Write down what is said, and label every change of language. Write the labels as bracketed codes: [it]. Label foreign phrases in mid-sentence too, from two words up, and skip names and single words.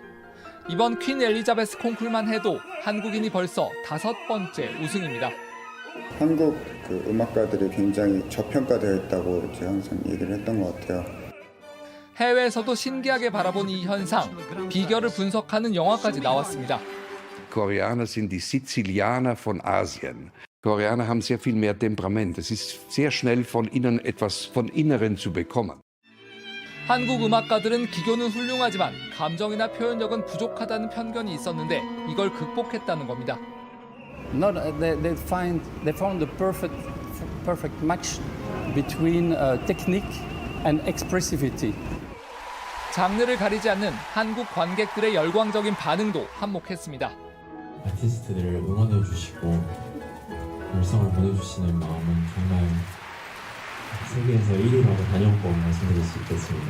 [ko] 이번 퀸 엘리자베스 콩쿨만 해도 한국인이 벌써 5번째 우승입니다. 한국 음악가들이 굉장히 저평가되어 있다고 제가 항상 얘기를 했던 것 같아요. 해외에서도 신기하게 바라본 이 현상, 비결을 분석하는 영화까지 나왔습니다. [de] Koreaner sind die Sizilianer von Asien. Koreaner haben sehr viel mehr Temperament. Es ist sehr schnell von innen etwas von Inneren zu bekommen. [ko] 한국 음악가들은 기교는 훌륭하지만 감정이나 표현력은 부족하다는 편견이 있었는데 이걸 극복했다는 겁니다. [en] They found the perfect match between technique and expressivity. [ko] 장르를 가리지 않는 한국 관객들의 열광적인 반응도 한몫했습니다. 아티스트들을 응원해 주시고 열성을 보내주시는 마음은 정말 세계에서 1위라고 단연코 말씀드릴 수 있겠습니다.